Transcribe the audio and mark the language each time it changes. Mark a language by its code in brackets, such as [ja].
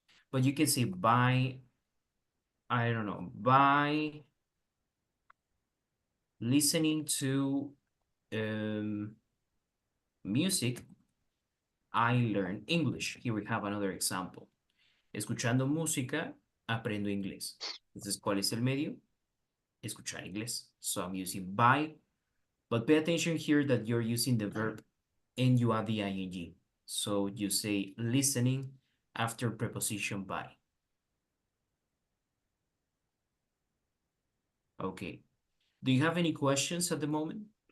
[en] But you can say by, I don't know, by listening to music, I learn English. Here we have another example. [es] Escuchando música, aprendo inglés. Entonces, ¿cuál es el medio? Escuchar inglés. [en] So I'm using by, but pay attention here that you're using the verb and you add the ing. So you say listening after preposition by. Okay. Do you have any questions at the moment?